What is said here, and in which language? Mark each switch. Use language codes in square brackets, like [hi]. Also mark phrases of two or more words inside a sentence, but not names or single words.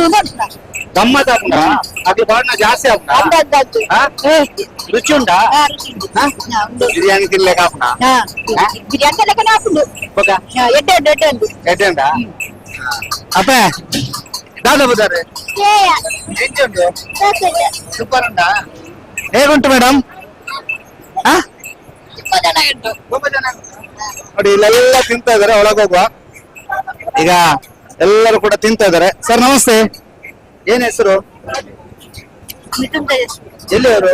[tcy] ಗಮ್ಮತ್ ಆಗುಂಡ ಅದು ಬಣ್ಣ ಜಾಸ್ತಿ ಆಗುಂಡ ರುಚಿ ಉಂಟಾ ಬಿರಿಯಾನಿ ತಿನ್ಲಿಕ್ಕೆ ಆಗುಂಡ [kn] ಬಿರಿಯಾನಿ ಲೆಕ್ಕನೆ ಹಾಕೊಂಡು [tcy] ಎಡ್ಡೆ ಉಂಟಾ ಅಪ್ಪ ದಾದ ಬುದಾರೆ ಎಂಚುಂಟು ಸೂಪರ್ ಉಂಟಾ [kn] ಹೇಗುಂಟು ಮೇಡಮ್ ನೋಡಿ ಇಲ್ಲೆಲ್ಲ ತಿಂತಾ ಇದಾರೆ. ಒಳಗೋಗುವ ಈಗ ಎಲ್ಲರೂ ಕೂಡ ತಿಂತಾ ಇದಾರೆ. ಸರ್ ನಮಸ್ತೆ, ಏನ್ ಹೆಸರು, ಎಲ್ಲಿಯವರು?